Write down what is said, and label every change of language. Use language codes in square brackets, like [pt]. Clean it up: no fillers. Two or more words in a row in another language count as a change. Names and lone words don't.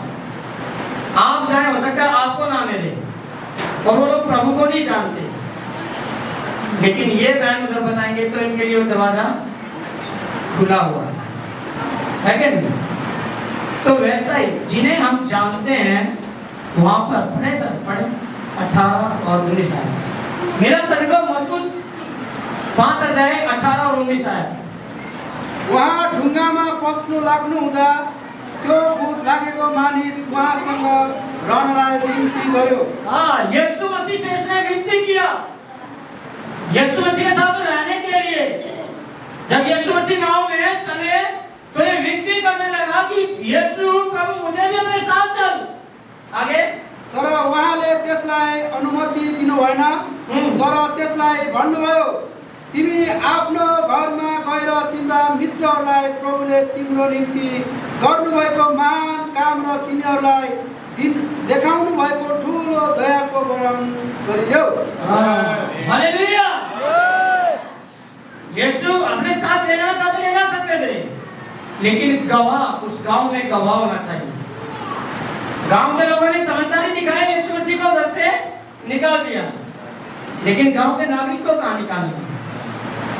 [hi] आप जाए, हो सकता है आपको ना आने दे, और वो लोग प्रभु को नहीं जानते, लेकिन ये बहन उधर बताएंगे तो इनके लिए वो दरवाजा खुला हुआ है क्या नहीं? तो वैसा ही जिन्हें हम जानते हैं वहां पर पढ़े सर, पढ़े 18 और 19 आए। मेरा सभी को मरकुस 5 अध्याय 18 और 19 आए। [ne] वहाँ ढुङ्गामा पस्नु लाग्नु हुँदा त्यो भूत लागेको मानिस उहाँसँग रहनलाई विनती गर्यो। [hi] हाँ, यीशु मसीह से इसने विनती किया, यीशु मसीह के साथ रहने के लिए। जब यीशु मसीह गांव में चले तो ये विनती करने लगा कि यीशु प्रभु मुझे भी अपने साथ चल। आगे [ne] तर उहाँले त्यसलाई अनुमति दिनु भएन, तर त्यसलाई भन्नुभयो, तिमी आफ्नो घरमा गएर तिम्रा मित्रहरूलाई प्रभुले तिम्रो निम्ति गर्नुभएको महान काम र तिनीहरूलाई देखाउनु भएको ठुलो दयाको वर्णन गरिदेऊ। हालेलुया। [hi] यीशु अपने साथ ले जाना चाहते, ले जा सकते थे, लेकिन गवाह, उस गांव में गवाह होना चाहिए। गांव के लोगों ने समझदारी दिखाई, यीशु मसीह को उधर से निकाल दिया, लेकिन गांव के नागरिक को कहां निकालना?